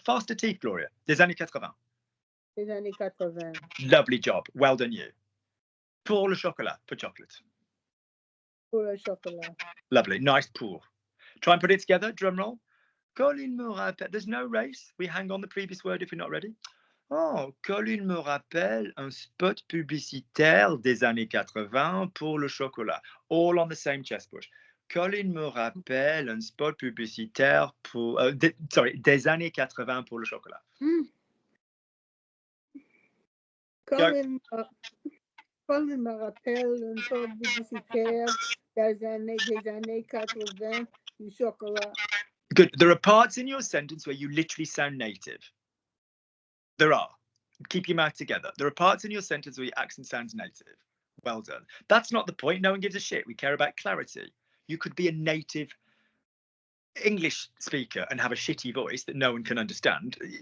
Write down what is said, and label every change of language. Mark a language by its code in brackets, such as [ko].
[en] Faster teeth, Gloria. [fr] Des années 80. Des années 80. [en] Lovely job. Well done, you. [fr] Pour le chocolat. [en] For chocolate. [fr] Pour le chocolat. [en] Lovely. Nice pour. Try and put it together. Drum roll. [fr] Colin me rappelle. [en] There's no race. We hang on the previous word if you're not ready. [fr] Oh, Colin me rappelle un spot publicitaire des années 80 pour le chocolat. [en] All on the same chest push. [fr] Colin me rappelle un spot publicitaire pour... des années 80 pour le chocolat. Colin me rappelle un spot publicitaire des années 80 du chocolat. [en] Good. There are parts in your sentence where you literally sound native. There are. Keep your mouth together. There are parts in your sentence where your accent sounds native. Well done. That's not the point. No one gives a shit. We care about clarity. You could be a native English speaker and have a shitty voice that no one can understand.